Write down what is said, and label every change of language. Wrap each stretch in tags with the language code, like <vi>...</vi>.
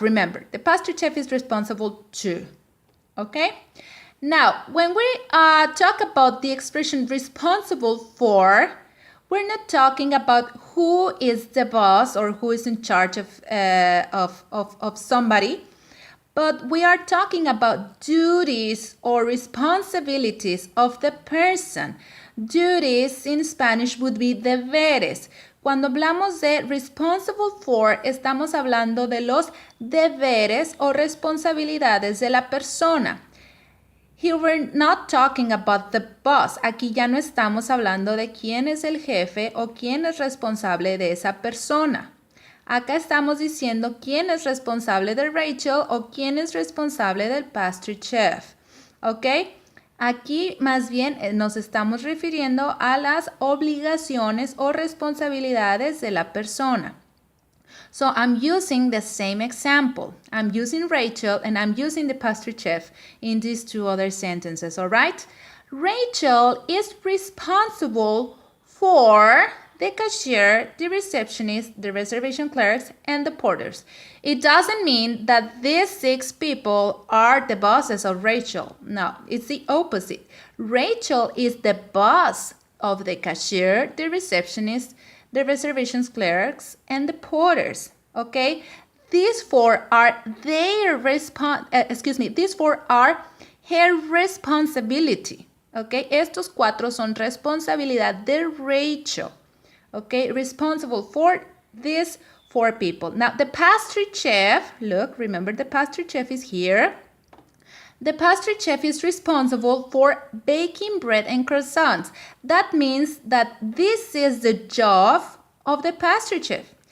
<en>Remember, the pastry chef is responsible to. Okay, now when we talk about the expression responsible for, we're not talking about who is the boss or who is in charge of somebody, but we are talking about duties or responsibilities of the person. Duties in Spanish would be deberes.</en> <es>Cuando hablamos de</es> <en>responsible for,</en> <es>estamos hablando de los deberes o responsabilidades de la persona.</es> <en>Here we're not talking about the boss.</en> <es>Aquí ya no estamos hablando de quién es el jefe o quién es responsable de esa persona. Acá estamos diciendo quién es responsable de Rachel o quién es responsable del pastry chef. ¿Ok? Aquí más bien nos estamos refiriendo a las obligaciones o responsabilidades de la persona.</es> <en>So I'm using the same example. I'm using Rachel and I'm using the pastry chef in these two other sentences, all right? Rachel is responsible for the cashier, the receptionist, the reservation clerks, and the porters. It doesn't mean that these 6 people are the bosses of Rachel. No, it's the opposite. Rachel is the boss of the cashier, the receptionist, the reservations clerks, and the porters. Okay, these 4 are these 4 are her responsibility.</en> <es>Okay, estos 4 son responsabilidad de Rachel.</es> <en>Okay, responsible for these 4 people. Now, the pastry chef, look, remember the pastry chef is here. The pastry chef is responsible for baking bread and croissants. That means that this is the job of the pastry chef.</en>